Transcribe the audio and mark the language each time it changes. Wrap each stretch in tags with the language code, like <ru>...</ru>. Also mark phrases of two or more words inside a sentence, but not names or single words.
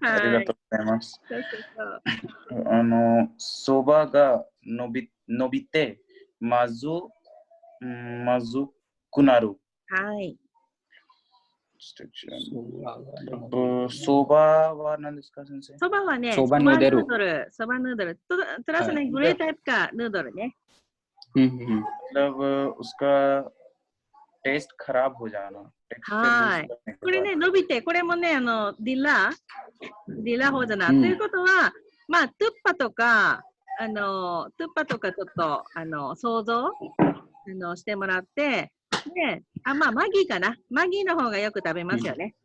<ja>ありがとうございます。そばが伸びて、まずくなる。はい。そばは何ですか、先生？そばはね、そばヌードル。トラスね、グレータイプかヌードルね。</ja> <hi>मतलब उसका टेस्ट खराब हो जाना。</hi> <ja>はい。これね、伸びて、これもね、ディラほじゃな。ということは、まあ、トゥッパとかちょっと、想像してもらって、で、まあ、マギーかな。マギーの方がよく食べますよね。</ja>